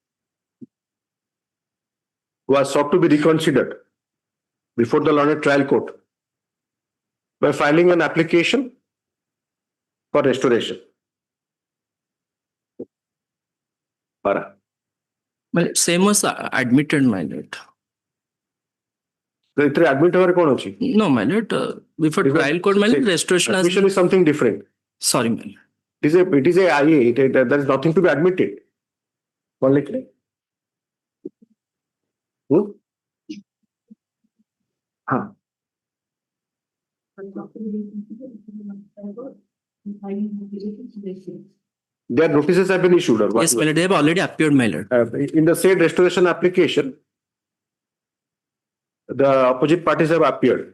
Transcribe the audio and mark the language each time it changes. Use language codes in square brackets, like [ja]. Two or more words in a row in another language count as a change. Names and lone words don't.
[en] was sought to be reconsidered before the learned trial court by filing an application for restoration. Well, same was admitted, my lord. [or] ଏଥିରେ admit ହେବାରେ କ'ଣ ଅଛି? [en] No, my lord. Before trial court, my lord, restoration has Admission is something different. Sorry, my lord. It is a IA. There is nothing to be admitted. [or] କ'ଣ ଲେଖିଲେ? ହଁ. [en] Their notices have been issued or what? Yes, my lord. They have already appeared, my lord. In the said restoration application, the opposite parties have appeared.